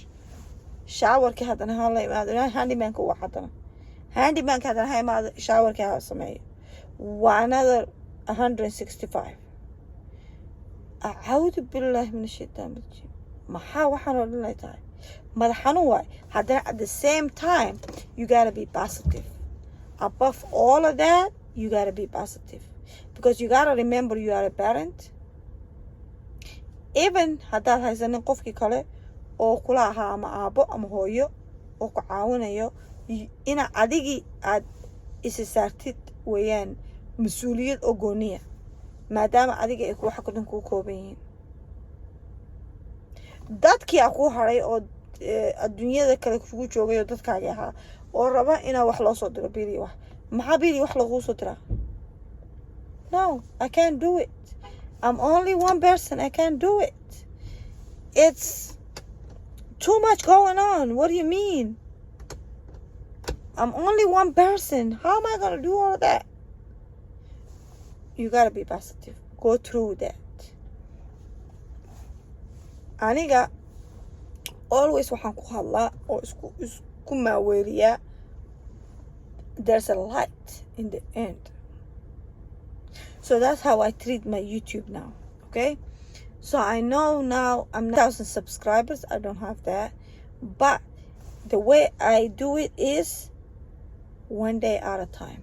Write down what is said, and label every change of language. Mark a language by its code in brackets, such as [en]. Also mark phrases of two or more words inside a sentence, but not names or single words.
[so] showerkii haddana hala imaado, handyman-ka waa handyman-ka haddana ha imaado, showerkii ha sameeyo, waa another $165. [ar] أعوذ بالله من الشيطان الرجيم. [so] maxaa waxaan oo dhan ay tahay madax xanuun waay. [en] haddana at the same time you gotta be positive. Above all of that, you gotta be positive, because you gotta remember you are a parent. [so] Even haddaad haysanin qofkii kale oo kula ahaa ama aabo ama hooyo oo ku caawinayo, ina adigii aad isa saartid weeyaan mas-uuliyad oo gooniya, maadaama adiga ay waxa dhan kuu kooban yihiin. dadkii aa ku haray oo adduunyada kale kugu joogay oo dadkaagii ahaa oo raba inaa wax loo soo diro bili wax. maxaa bili wax laguu soo diraa? [en] No, I can't do it. I'm only one person. I can't do it. It's too much going on. What do you mean? I'm only one person. How am I going to do all of that? You got to be positive. Go through that. [so] Aniga always waxaan ku hadlaa oo isku maaweeliyaa, [en] there's a light in the end. So that's how I treat my YouTube now, okay? So I know now I'm not 1,000 subscribers. I don't have that. But the way I do it is one day at a time.